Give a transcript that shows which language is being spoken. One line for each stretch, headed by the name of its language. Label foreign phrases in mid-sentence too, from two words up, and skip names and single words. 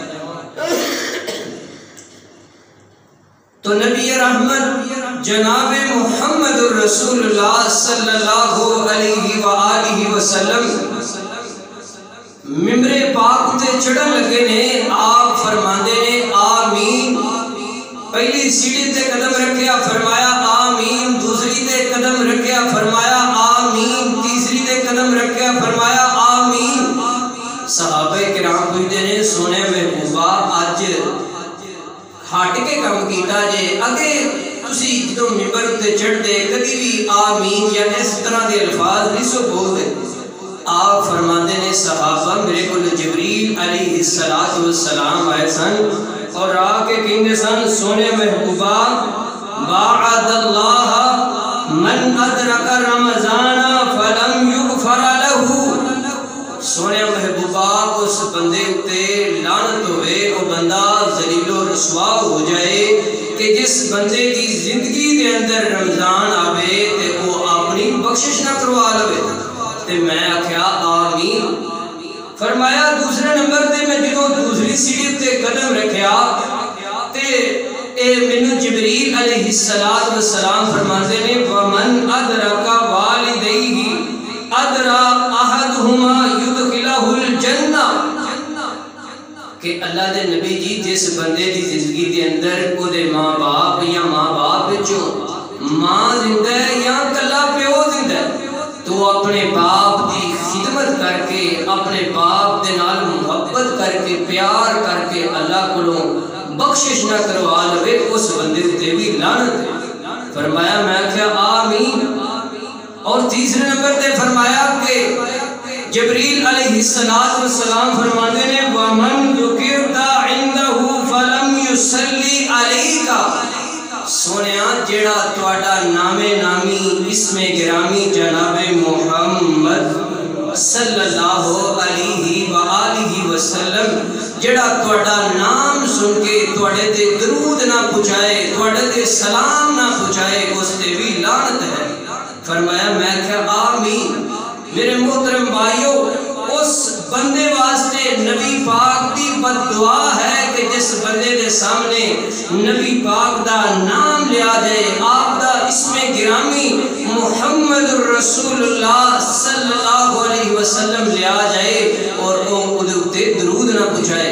Punjabi: تو نبی رحمت جناب محمد رسول اللہ
Arabic: صلی اللہ علیہ وآلہ وسلم
Punjabi: ممبر پاک تے چڑھن لگے نے آپ فرماندے نے آمین. پہلی سیڑھی تے قدم رکھیا فرمایا آمین. دوسری تے قدم رکھیا فرمایا آمین. تیسری تے قدم رکھیا فرمایا آمین. صحابہ کرام پوچھتے نے سونے محبوبہ اج ہٹ کے کام کیتا جے اگے تسی جدوں منبر تے چڑھدے کدی بھی آمین یا اس طرح دے الفاظ نہیں سو بولدے. آپ فرماتے نے صحابہ میرے کو جبریل
Arabic: علیہ السلام
Punjabi: آئے سن اور آ کے کہیں سن سونے محبوبہ
Arabic: باعد اللہ من ادرک رمضان فلم یغفر له.
Punjabi: سونے محبوبہ اس بندے اتے لعنت ہوئے وہ بندہ ذلیل و رسوا ہو جائے کہ جس بندے دی زندگی دے اندر رمضان آوے تے وہ اپنی بخشش نہ کروا لوے. تے میں آکھیا آمین. فرمایا دوسرے نمبر تے میں جدوں دوسری سیڑھی تے قدم رکھیا تے اے مینوں جبریل
Arabic: علیہ السلام
Punjabi: فرماتے نے
Arabic: ومن ادرک والدیہ ادرا احدہما یدخلہ الجنہ.
Punjabi: کہ اللہ دے نبی جی جس بندے دی زندگی دے اندر او دے ماں باپ یا ماں باپ وچوں ماں زندہ ہے یا کلا پیو زندہ ہے تو اپنے باپ دی خدمت کر کے اپنے باپ دے نال محبت کر کے پیار کر کے اللہ کولوں بخشش نہ کروا لوے اس بندے تے بھی لعنت ہے. فرمایا میں کیا آمین. اور تیسرے نمبر تے فرمایا کہ جبریل
Arabic: علیہ السلام
Punjabi: فرماتے نے
Arabic: وَمَنْ ذُكِرْتَ عِنْدَهُ فَلَمْ يُصَلِّ عَلَيْكَ.
Punjabi: سونیا جیڑا تواڈا نام نامی اسم گرامی جناب محمد
Arabic: صلی اللہ علیہ وآلہ وسلم
Punjabi: جیڑا تواڈا نام سن کے تواڈے تے درود نہ پہنچائے تواڈے تے سلام نہ پہنچائے اس تے بھی لعنت ہے. فرمایا میں کہا آمین. میرے محترم بھائیو اس بندے واسطے نبی پاک دی بد دعا ہے کہ جس بندے دے سامنے نبی پاک دا نام لیا جائے آپ دا اسم گرامی محمد رسول اللہ
Arabic: صلی اللہ علیہ وسلم
Punjabi: لیا جائے اور وہ ادھے درود نہ پہنچائے.